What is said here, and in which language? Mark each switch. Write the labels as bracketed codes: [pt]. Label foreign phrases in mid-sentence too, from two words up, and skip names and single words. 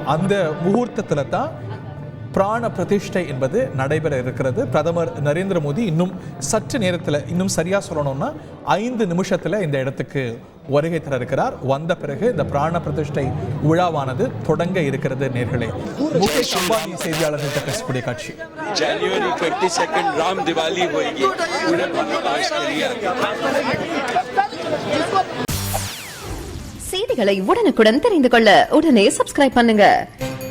[ta] அந்த முகூர்த்தத்தில் தான் பிராண பிரதிஷ்டை என்பது நடைபெற இருக்கிறது. பிரதமர் நரேந்திர மோடி இன்னும் சற்று நேரத்தில், இன்னும் சரியாக சொல்லணும்னா 5 நிமிஷத்தில் இந்த இடத்துக்கு வருகை தர இருக்கிறார். வந்த பிறகு இந்த பிராண பிரதிஷ்டை விழாவானது தொடங்க இருக்கிறது. நேர்களே, முகேஷ் அம்பானி செய்தியாளர்கள்ட்ட பேசக்கூடிய காட்சி. [hi] जनवरी 22 राम दिवाली होगी पूरे भारत के लिए. [ta] செய்திகளை உடனுக்குடன் தெரிந்து கொள்ள உடனே சப்ஸ்கிரைப் பண்ணுங்க.